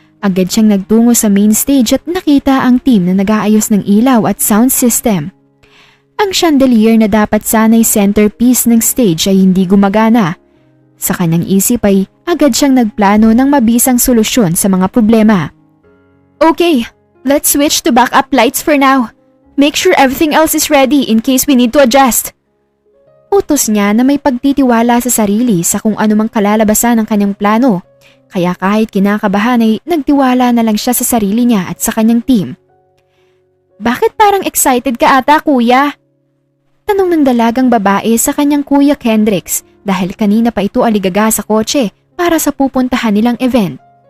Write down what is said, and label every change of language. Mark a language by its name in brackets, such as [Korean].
[Filipino] Agad siyang nagtungo sa main stage at nakita ang team na nag-aayos ng ilaw at sound system. Ang chandelier na dapat sana'y centerpiece ng stage ay hindi gumagana. Sa kanyang isip ay agad siyang nagplano ng mabisang solusyon sa mga problema. [English] Okay, let's switch to backup lights for now. Make sure everything else is ready in case we need to adjust. [Filipino] Utos niya na may pagtitiwala sa sarili sa kung anumang kalalabasan ng kanyang plano. Kaya kahit kinakabahan ay nagtiwala na lang siya sa sarili niya at sa kanyang team. Bakit parang excited ka ata, kuya? Tanong ng dalagang babae sa kanyang kuya Kendricks dahil kanina pa ito aligaga sa kotse para sa pupuntahan nilang event.